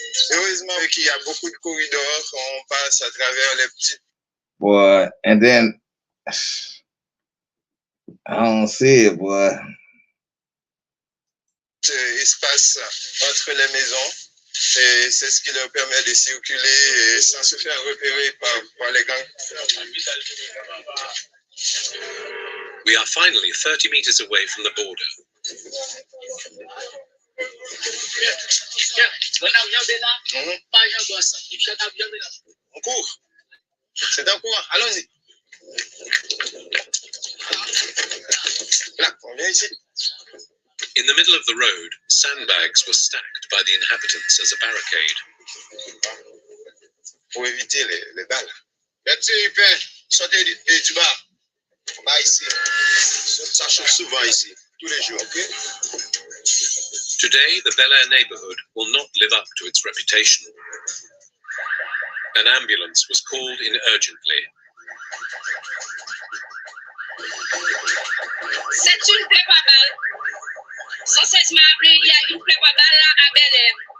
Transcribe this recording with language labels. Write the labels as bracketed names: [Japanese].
[French] Heureusement qu'il y a beaucoup de corridors, on passe à travers les petites. [English] Boy, and then I don't see it, boy. [French] Espace entre les maisons. Et c'est ce qui leur permet de circuler sans se faire repérer par les gangs. [English] We are finally 30 meters away from the border. [French] On court. C'est un courant. Allons-y. Là, on vient ici. [English] In the middle of the road, sandbags were stacked by the inhabitants as a barricade. [French] Pour éviter les balles. Sortez du bar. Pas ici. Ça chauffe souvent ici. Tous les jours, ok? [English] Today, the Bel Air neighborhood will not live up to its reputation. An ambulance was called in urgently. [French] C'est une prépa-balle. 116 m'a appelé, il y a une prépa-balle là à Bel Air.